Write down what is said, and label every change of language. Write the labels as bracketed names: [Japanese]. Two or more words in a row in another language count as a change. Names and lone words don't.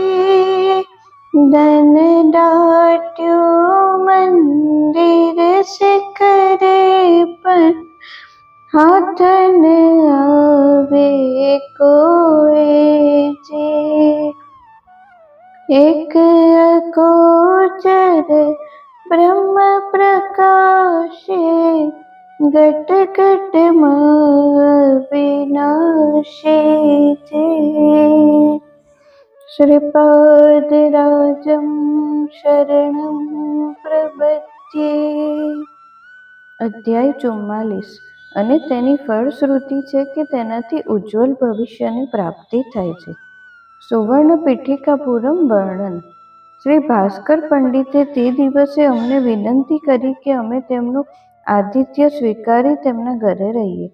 [Gujarati] ધન દાટ્યો મંદિર શિખરે પર હાથ ન આવે કોઈ જે। એક અગોચર બ્રહ્મ પ્રકાશે ઘટ ઘટ વિનાશી જે। [Sanskrit] श्रीपादराजं शरणं प्रपद्ये। [Gujarati] અધ્યાય 44 અને તેની ફળશ્રુતિ છે કે તેનાથી ઉજ્જવલ ભવિષ્યની પ્રાપ્તિ થાય છે. સુવર્ણ પીઠિકાપુરમ વર્ણન. શ્રી ભાસ્કર પંડિતે તે દિવસે અમને વિનંતી કરી કે અમે તેમનું આતિથ્ય સ્વીકારી તેમના ઘરે રહીએ.